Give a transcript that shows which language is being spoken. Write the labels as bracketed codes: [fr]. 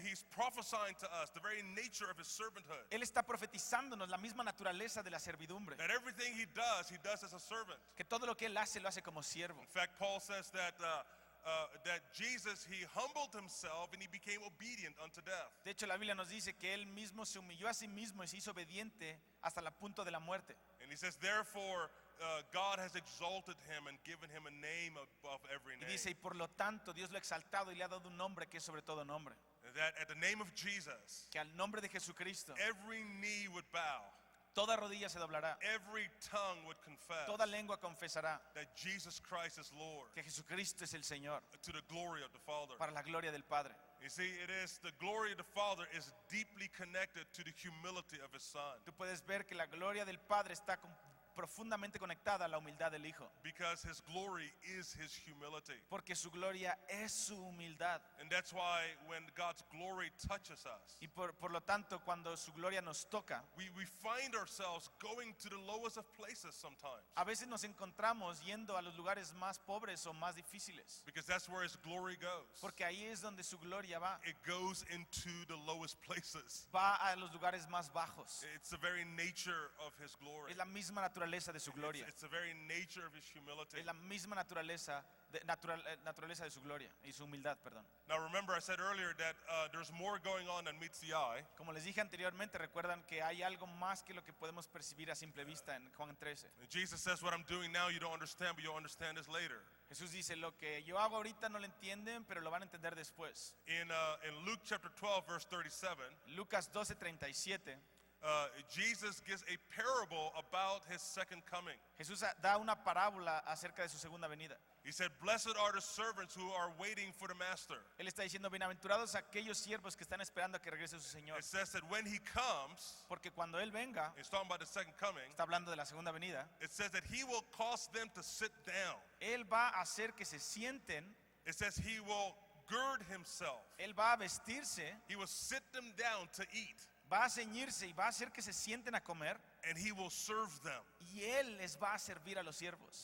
[en] He's prophesying to us the very nature of His servanthood. [es] Él está profetizándonos la misma naturaleza de la servidumbre. [en] That everything He does as a servant. [es] Que todo lo que Él hace, lo hace como siervo. [en] In fact, Paul says that Jesus, He humbled Himself and He became obedient unto death. [es] De hecho, la Biblia nos dice que Él mismo se humilló a sí mismo y se hizo obediente hasta el punto de la muerte. [en] And He says, therefore, God has exalted Him and given Him a name above every [es] Y [en] name. [es] dice, y por lo tanto, Dios lo ha exaltado y le ha dado un nombre que es sobre todo nombre. [en] That at the name of Jesus, [es] Que al nombre de Jesucristo, [en] every knee would bow, [es] toda rodilla se doblará, [en] every tongue would confess [es] toda lengua confesará [en] that Jesus Christ is Lord, [es] que Jesucristo es el Señor, [en] to the glory of the Father. [es] para la gloria del Padre. [en] You see, it is the glory of the Father is deeply connected to the humility of His Son. [es] Tú puedes ver que la gloria del Padre está profundamente conectada a la humildad del Hijo, [en] because his glory is his humility. [es] porque su gloria es su humildad. [en] And that's why when God's glory touches us, [es] Y por lo tanto, cuando su gloria nos toca, [en] we find ourselves going to the lowest of places sometimes, [es] a veces nos encontramos yendo a los lugares más pobres o más difíciles, [en] because that's where his glory goes. [es] porque ahí es donde su gloria va. [en] It goes into the lowest places. [es] Va a los lugares más bajos. [en] It's the very nature of his glory. [es] Es la misma naturaleza de su gloria. [en] It's the very nature of his humility. [es] Es la misma naturaleza de su gloria y su humildad, perdón. [en] Now remember, I said earlier that there's more going on than meets the eye. [es] Como les dije anteriormente, recuerdan que hay algo más que lo que podemos percibir a simple vista en Juan 13. [en] And Jesus says, what I'm doing now you don't understand, but you'll understand this later. [es] Jesús dice, lo que yo hago ahorita no lo entienden, pero lo van a entender después. [en] In Luke chapter 12, verse 37, [es] Lucas 12:37, [en] Jesus gives a parable about his second coming. [es] Jesús da una parábola acerca de su segunda venida. [en] He said, blessed are the servants who are waiting for the master. [es] Él está diciendo, bienaventurados aquellos siervos que están esperando a que regrese su Señor. [en] It says that when he comes, [es] Porque cuando Él venga, [en] it's talking about the second coming, [es] está hablando de la segunda venida, [en] it says that he will cause them to sit down. [es] Él va a hacer que se sienten, [en] It says he will gird himself. [es] Él va a vestirse, [en] He will sit them down to eat, [es] va a ceñirse y va a hacer que se sienten a comer, [en] and he will serve them. [es] y Él les va a servir a los siervos.